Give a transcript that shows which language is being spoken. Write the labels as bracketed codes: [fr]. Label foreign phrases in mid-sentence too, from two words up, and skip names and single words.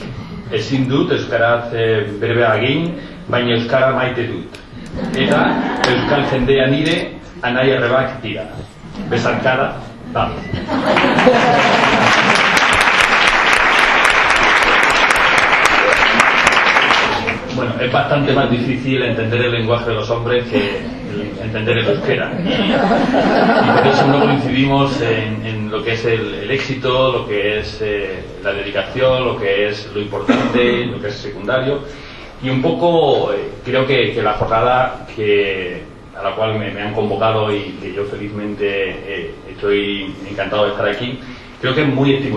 [eu] Ezin dut euskaraz berbea egin, baina euskara maite dut. Eta euskal jendea nire anai arrebak dira. Besarkada, vale. [es] Bueno, es bastante más difícil entender el lenguaje de los hombres que entender el euskera. Y por eso no coincidimos en lo que es el éxito, lo que es la dedicación, lo que es lo importante, lo que es secundario. Y un poco creo que la jornada a la cual me han convocado y que yo felizmente estoy encantado de estar aquí, creo que es muy estimulante.